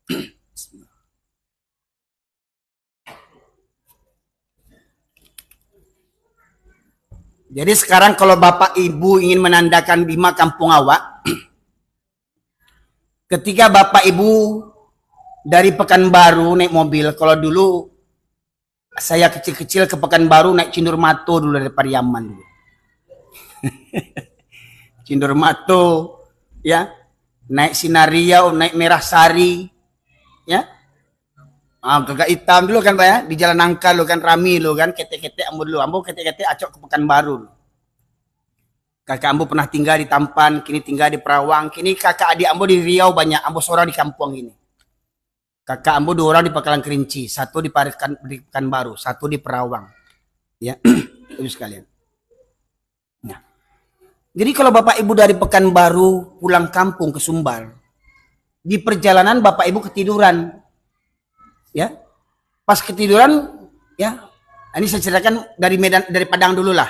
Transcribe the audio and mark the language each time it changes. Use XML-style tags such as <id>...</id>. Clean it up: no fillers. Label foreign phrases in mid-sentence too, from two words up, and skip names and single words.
<id>Jadi sekarang kalau Bapak Ibu ingin menandakan Bima Kampung Awak, ketika Bapak Ibu dari Pekanbaru naik mobil, kalau dulu saya kecil-kecil ke Pekanbaru naik Cindur Mato dulu dari Pariaman dulu.</id> <min>Cindur Mato, ya, naik Sinariau, naik Merah Sari, ya, Gagak Hitam dulu kan Pak ya, di Jalan Nangka lo kan Rami lo kan, ketek-ketek ambo dulu, ambo ketek-ketek acok ke Pekanbaru. Kakak ambo pernah tinggal di Tampan, kini tinggal di Perawang, kini kakak adik ambo di Riau banyak, ambo seorang di kampung ini. Kakak ambo 2 orang di Pakalan Kerinci, 1 di Pekanbaru, 1 di Perawang.</min> <id>Ya, itu sekalian. Nah, jadi kalau Bapak Ibu dari Pekanbaru pulang kampung ke Sumbar, di perjalanan Bapak Ibu ketiduran. Ya. Pas ketiduran, ya. Ini saya ceritakan dari Medan, dari Padang dulu lah.</id>